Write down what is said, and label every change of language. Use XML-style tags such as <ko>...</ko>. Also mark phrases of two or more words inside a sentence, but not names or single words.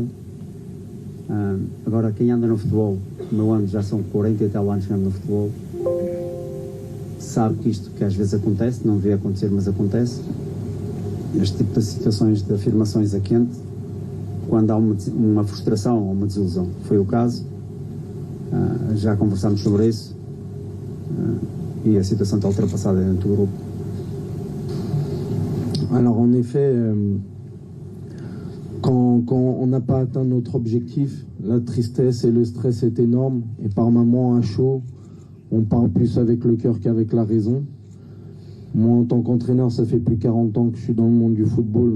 <pt>Agora, quem anda no futebol, o meu ano já são 40 e tal anos que ando no futebol, sabe que isto que às vezes acontece, não devia acontecer, mas acontece. Este tipo de situações, de afirmações a quente, quando há uma frustração ou uma desilusão. Foi o caso, já conversámos sobre isso, e a situação está ultrapassada dentro do grupo.</pt> <fr>Alors en effet, quand on n'a pas atteint notre objectif, la tristesse et le stress est énorme, et par moments à chaud, on parle plus avec le cœur qu'avec la raison. Moi, en tant qu'entraîneur, ça fait plus de 40 ans que je suis dans le monde du football.</fr>